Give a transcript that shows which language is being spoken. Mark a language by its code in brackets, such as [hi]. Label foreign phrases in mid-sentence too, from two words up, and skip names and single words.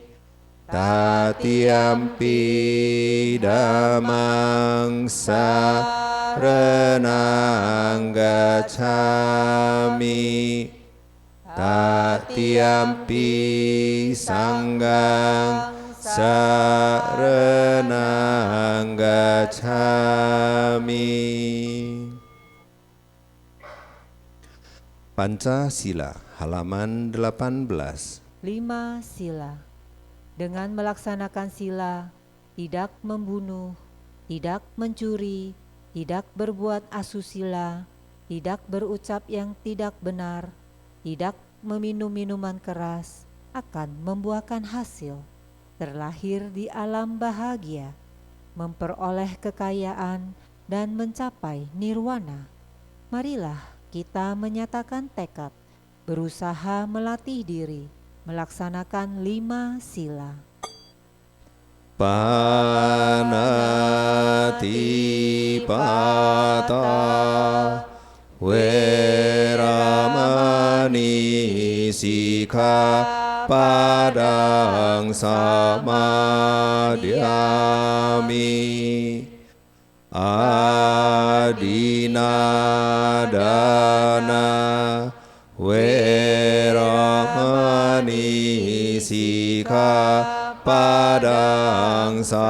[pi] Tatiyampi Dhammang saranang gacchami. Tatiyampi Sanghang saranang gacchami. [id] Pancasila halaman 18. 5. Sila. Dengan melaksanakan sila, tidak membunuh, tidak mencuri, tidak berbuat asusila, tidak berucap yang tidak benar, tidak meminum minuman keras, akan membuahkan hasil. Terlahir di alam bahagia, memperoleh kekayaan, dan mencapai nirwana. Marilah kita menyatakan tekad, berusaha melatih diri, melaksanakan 5 sila. [pi] Panatipata Weramani Sikkhapadang samadhyami Adinadana Weramani Sikkhapadang